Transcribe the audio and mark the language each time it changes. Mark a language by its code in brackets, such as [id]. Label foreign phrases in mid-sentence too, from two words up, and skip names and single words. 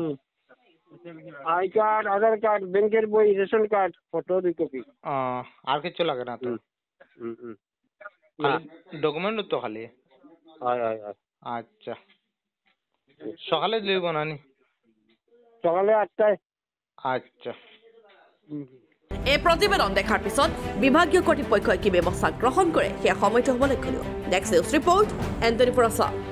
[bn] আই কার্ড আধার কার্ড ব্যাংকের বই রেশন কার্ড ফটো 2 কপি আর কিছু লাগে না তো খালি ডকুমেন্ট তো খালি [as] হয় [bn] আচ্ছা সকালে লইব নানি সকালে 8টায় আচ্ছা [as] এই প্ৰতিবেদন দেখাৰ পিছত বিভাগীয় কৰ্তৃপক্ষই কি ব্যৱস্থা গ্ৰহণ কৰে সেয়া সময়টো হ'ব লক্ষ্য নেক্সট নিউজ ৰিপৰ্ট N24